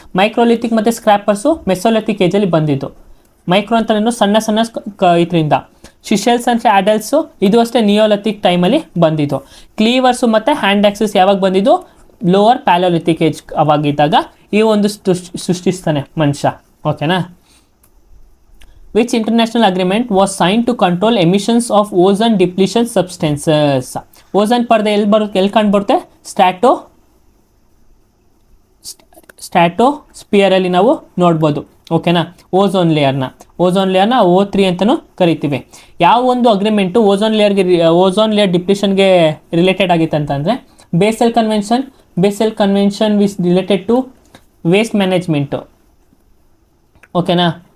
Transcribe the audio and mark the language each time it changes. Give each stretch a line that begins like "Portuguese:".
Kannada: Microlithic ಮತ್ತು ಸ್ಕ್ರ್ಯಾಪರ್ಸು Mesolithic ಏಜಲ್ಲಿ ಬಂದಿದ್ದು. Micro ಅಂತಲೂ ಸಣ್ಣ ಇದರಿಂದ. ಶಿಶೆಲ್ಸ್ ಅಂದರೆ ಆಡಲ್ಸು, ಇದು ಅಷ್ಟೇ ನಿಯೋಲಿಥಿಕ್ ಟೈಮಲ್ಲಿ ಬಂದಿದ್ದು. ಕ್ಲೀವರ್ಸು ಮತ್ತು ಹ್ಯಾಂಡ್ ಆಕ್ಸಸ್ ಯಾವಾಗ ಬಂದಿದ್ದು, ಲೋವರ್ ಪ್ಯಾಲೋಲಿಥಿಕ್ ಏಜ್ ಅವಾಗಿದ್ದಾಗ ಈ ಒಂದು ಸೃಷ್ಟಿಸ್ತಾನೆ ಮನುಷ್ಯ. ಓಕೆನಾ.
English: Which international agreement was signed to control emissions of ozone depletion substances?
Kannada: Ozone ಪರ್ದೆ ಎಲ್ಲಿ ಕಂಡುಬರುತ್ತೆ, ಸ್ಟ್ಯಾಟೋಸ್ಪಿಯರಲ್ಲಿ ನಾವು ನೋಡ್ಬೋದು. ಓಕೆನಾ. ಓಝೋನ್ ಲೇಯರ್ನ O3 ಅಂತಲೂ ಕರಿತೀವಿ. ಯಾವ ಒಂದು ಅಗ್ರಿಮೆಂಟು ಓಝೋನ್ ಲೇಯರ್ ಡಿಪ್ಲಿಷನ್ಗೆ ರಿಲೇಟೆಡ್ ಆಗಿತ್ತು ಅಂತಂದರೆ, basal convention
English: Was related to waste management.
Kannada: ಓಕೆನಾ.